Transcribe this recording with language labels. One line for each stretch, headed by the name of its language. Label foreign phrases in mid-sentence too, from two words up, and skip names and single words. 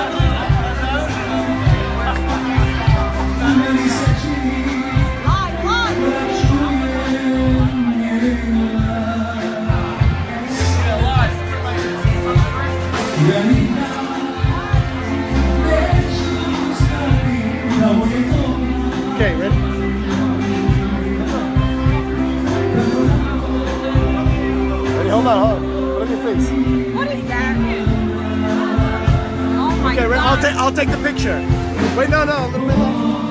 Serbian: meni se čini da čujem njen glas. Ja nikad neću znati da ovo je to.
English: Okay, ready? Ready, hold on. Put on your face. What is that? Oh my Okay, God. I'll take the picture. Wait, no, a little bit longer.